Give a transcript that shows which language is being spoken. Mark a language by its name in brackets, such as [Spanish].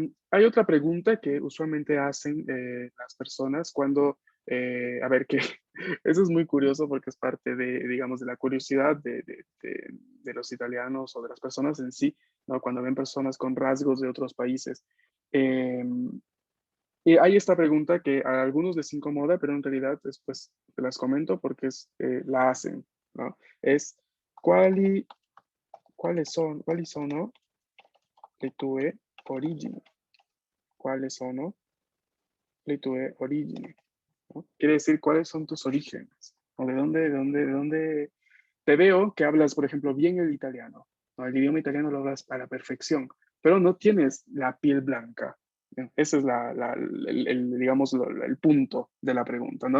[Spanish] Hay otra pregunta que usualmente hacen las personas cuando, a ver, que eso es muy curioso porque es parte de, digamos, de la curiosidad de los italianos o de las personas en sí, ¿no? Cuando ven personas con rasgos de otros países. Y hay esta pregunta que a algunos les incomoda, pero en realidad después te las comento porque la hacen, ¿no? [Italian] Es, quali sono le tue origini? [Spanish] ¿Cuáles [Italian] sono le tue origini? ¿No? [Spanish] Quiere decir, ¿cuáles son tus orígenes? ¿O de dónde? Te veo que hablas, por ejemplo, bien el italiano, ¿no? El idioma italiano lo hablas a la perfección, pero no tienes la piel blanca. ¿No? Ese es digamos, el punto de la pregunta, ¿no?